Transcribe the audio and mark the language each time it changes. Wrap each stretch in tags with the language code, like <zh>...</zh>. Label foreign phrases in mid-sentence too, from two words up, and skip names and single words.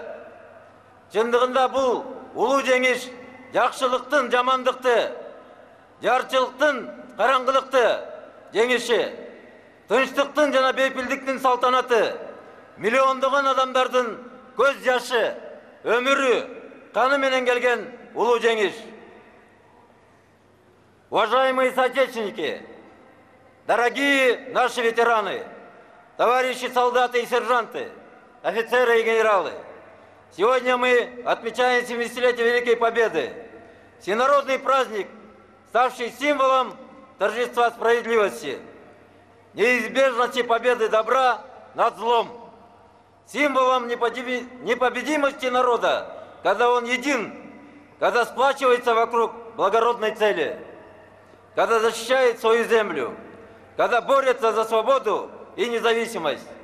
<ky>Чындыгында бул улуу жеңиш жакшылыктын жамандыкты, жарчылыктын караңгылыкты жеңиши, тынчтыктын жана бейпилдиктин салтанаты, миллиондогон адамдардын көз жашы, өмүрү, каны менен келген улуу жеңиш.</ky> <ru>Уважаемые соотечественники, дорогие наши ветераны, товарищи солдаты и сержанты, офицеры и генералы, сегодня мы отмечаем 70-летие Великой Победы, всенародный праздник, ставший символом торжества справедливости, неизбежности победы добра над злом, символом непобедимости народа, когда он един, когда сплачивается вокруг благородной цели, когда защищает свою землю, когда борется за свободу и независимость.</ru>